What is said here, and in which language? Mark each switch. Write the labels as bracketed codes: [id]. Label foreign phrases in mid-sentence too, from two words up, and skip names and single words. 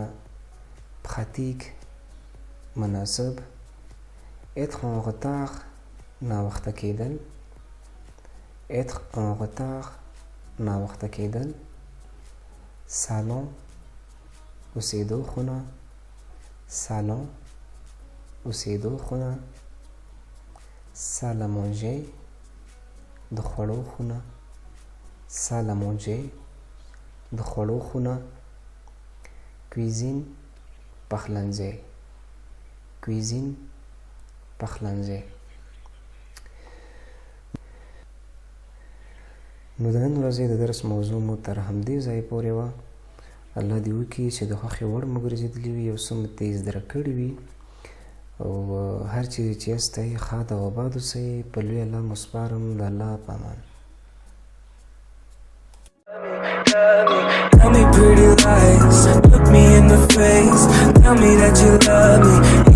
[ps] pratique مناسب. [fr] être en retard [ps] ناوخته کېدل. [fr] être en retard [ps] ناوخته کېدل. salon اوسېدو خونه. salon اوسېدو خونه. [fr] salle à manger [ps] د خوړو خونه. [fr] salle à manger [ps] د خوړو خونه. cuisine پخلنځی. cuisine پخلنځی. نو د نن ورځې د درس موضوع مو تر همدې ځایه پورې وه. الله دې وکړي چې د خوښې وړ مو ګرځېدلي وي او څه مو ترې زده کړي وي او هر چیرې چې یاستئ ښاد او آباد اوسئ. په لوی الله مو سپارم. د الله په امان. [en] Tell me pretty lies, look me in the face, tell me that you love me.